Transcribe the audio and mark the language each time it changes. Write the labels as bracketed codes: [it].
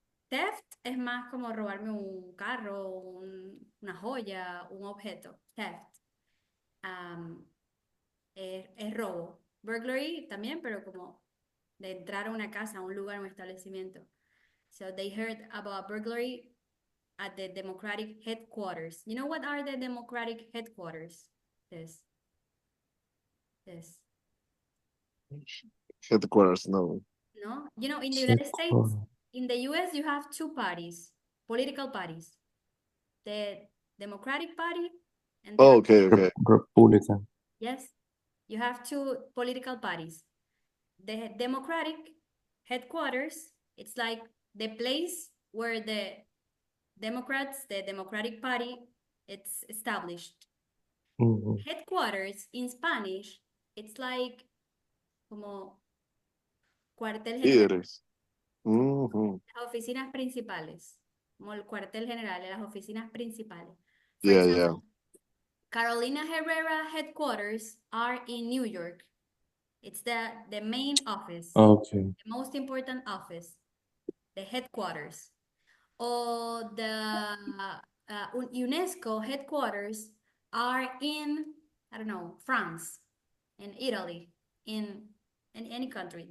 [es] Theft es más como robarme un carro, una joya, un objeto. Theft. Um, es robo. Burglary también, pero como de entrar a una casa, a un lugar, a un establecimiento. [en] So they heard about burglary at the Democratic headquarters. You know what are the Democratic headquarters? This. Headquarters, no. No? You know, in the United States, Headquarters. in the US, you have two parties, political parties. The Democratic Party and the Oh, okay, okay. Republican. yes, you have two political parties. The Democratic headquarters, it's like the place where the Democrats, the Democratic Party, it's established. Mhm. Headquarters in Spanish, it's like [es] como cuartel general, Líderes. Mhm. las oficinas principales, como el cuartel general, las oficinas principales. [en] For Yeah, example, Carolina Herrera headquarters are in New York. It's the main office, Okay. the most important office, the headquarters. Or the UNESCO headquarters are in, I don't know, France, in Italy, in any country.